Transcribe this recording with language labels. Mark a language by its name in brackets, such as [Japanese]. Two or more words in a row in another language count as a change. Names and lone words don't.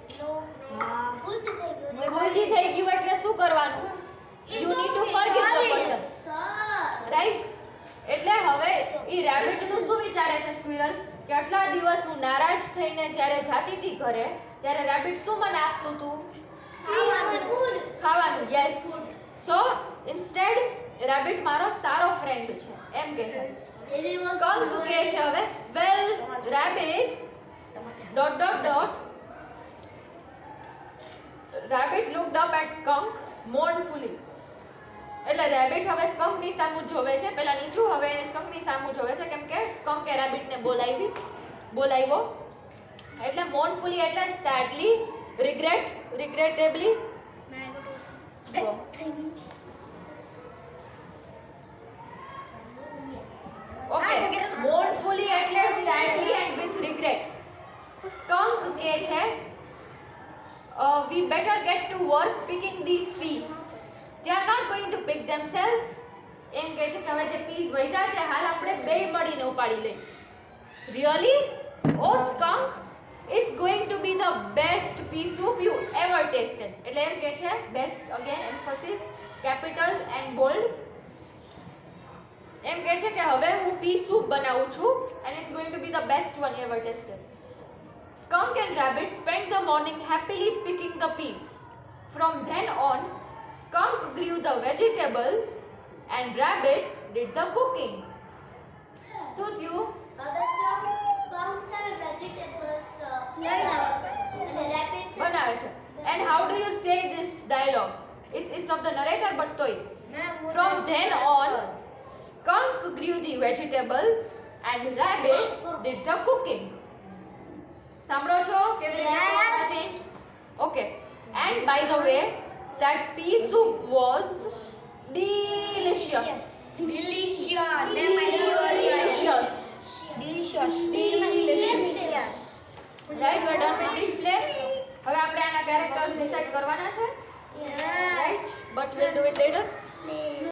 [Gujarati] ભૂલથી થઈ ગયું એટલે શું કરવાનું [English] you need to forgive the person right [Gujarati] એટલે હવે ઈ રેબિટનું શું વિચારે છે સ્ક્વિરલ કે આટલા દિવસ હું નારાજ થઈને જ્યારે જાતી હતી ઘરે ત્યારે રેબિટ શું મને આપતું હતું ખાવાનું [English] yes so instead [Gujarati] રેબિટ મારો સારો ફ્રેન્ડ છે એમ કે છે skunk કહે છે હવે [English] well rabbit ... rabbit looked up at skunk mournfully [Gujarati] એટલે રેબિટ હવે skunk ની સામુ જોવે છે પેલા નીચું હવે skunk ની સામુ જોવે છે કેમ કે skunk એ rabbit ને બોલાવ્યો એટલે mournfully એટલે [English] sadly regrettably okay mournfully એટલે sadly and with regret skunk [Gujarati] કહે છે [English] we better get to work picking these peas they are not going to pick themselves [Gujarati] એમ કહે છે કે હવે જે પીસ વધ્યા છે હાલ આપણે બે મળીને ઉપાડી લઈએ [English] really oh skunk it's going to be the best pea soup you ever tasted [Gujarati] એટલે એમ કહે છે [English] best again emphasis capital and bold [Gujarati] એમ કહે છે કે હવે હું [English] pea soup [Gujarati] બનાવું છું [English] and it's going to be the best one you ever tasted skunk and rabbit spent the morning happily picking the peas from then on skunk grew the vegetables and rabbit did the cooking so you [Gujarati] બનાવે છે [English] and how do you say this dialogue it's of the narrator but toy from then on skunk grew the vegetables and rabbit did the cooking [Gujarati] સાંભળો છો કેવી રીતે [English] okay and by the way that pea soup was delicious right we are done with this play [Gujarati] હવે આપણે આના કેરેક્ટર્સ ડિસાઈડ કરવાના છે [English] right but we'll do it later